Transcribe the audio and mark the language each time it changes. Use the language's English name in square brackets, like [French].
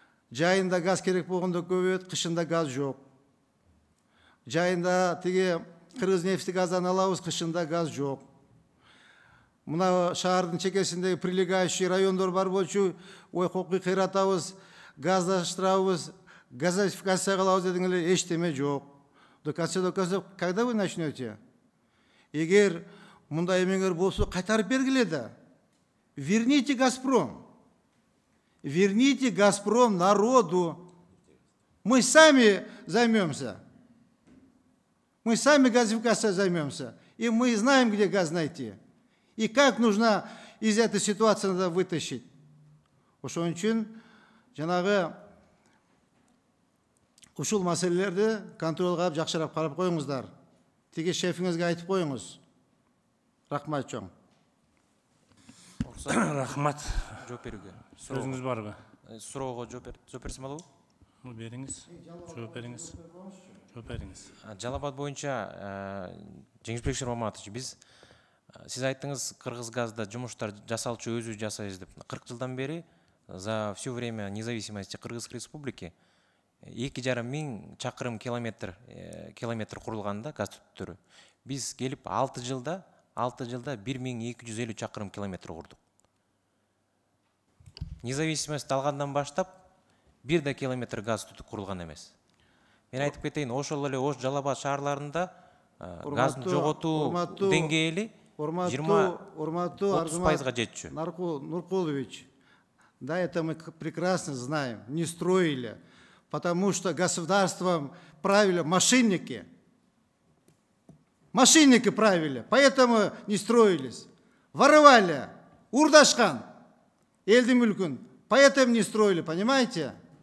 [Kyrgyz] Жайында газ керек болгондо көбөйөт, кышында газ жок. Жайында тиги Кыргыз нефти газдан алабыз, кышында газ жок. Мына шаардын чекесиндеги прилегающий райондор бар болчу, ой кокуй кыйратабыз, газдаштырабыз, газификация кылабыз дегенде эчтеме жок. [Russian] Доказательство, когда вы начнете? [Kyrgyz] Эгер мындай эмеңер болсо кайтарып бергиле да. [Russian] Верните Газпром. Верните Газпром народу. Мы сами займемся. Мы сами газификацией займемся. И мы знаем, где газ найти. И как нужно из этой ситуации надо вытащить. [Kyrgyz] Ошон үчүн жанагы ушул маселелерди контролго алып жакшыраак карап коюңуздар. Тиги шефиңизге айтып коюңуз. Рахмат чоң. Рахмат. Жооп берүүгө. Сөзүңүз барбы? Суроого жооп берсем болобу? Бериңиз. Жооп бериңиз. Жооп бериңиз. Жалалабад боюнча Жеңишбек Шермаматович, сиз айттыңыз Кыргызгазда жумуштар жасалчу өзү жасайбыз деп. 40 жылдан бери [Russian] за все время независимости Кыргызской республики [Kyrgyz] 2,5 миң чакырым километр курулганда газ түтүктөрү. Биз келип 6 жылда 1250 чакырым километр курдук. Независимость алгандан баштап 1 километр газ түтүк курулган эмес. Мен айтып кетейин, ошол эле Ош Жалалабад шаарларында газдын жоготуу деңгээли 20-30% жетчү. [Russian] Нуркулович, да, это мы прекрасно знаем, не строили, потому что государством правили мошенники. Мошенники правили, поэтому не строились. Воровали, [Kyrgyz] урдашкан, элдин мүлкүн, [Russian] поэтому не строили, понимаете?